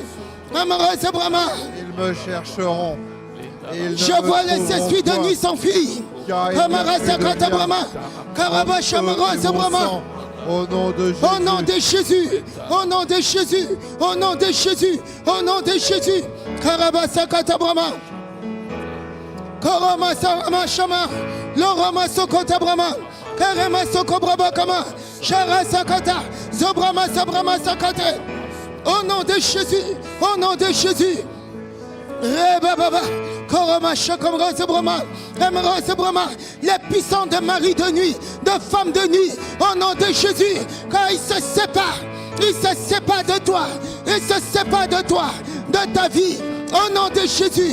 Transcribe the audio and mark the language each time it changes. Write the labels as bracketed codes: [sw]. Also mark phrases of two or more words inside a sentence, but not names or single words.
[fr] Ils me chercheront. Et ils ne Je me vois les trouveront esprits de point. nuit s'enfuir. Car il n'y a plus de lien entre mon sang. Au nom de Jésus. Au nom de Jésus, au nom de Jésus, au nom de Jésus, au nom de Jésus. Karabasakata Brahma. Karamasarama Shama. Lorama Sokota Brahma. Karama Sokobraba Kama. Sharasakata. Zobrama Sabrama Sakate. Au nom de Jésus, au nom de Jésus. Rebababa. Koroma Shakamra Brahma. Emerose Brahma. Les puissants de mari de nuit, de femmes de nuit, au nom de Jésus, quand ils se séparent de toi, ils se séparent de toi, de ta vie, au nom de Jésus.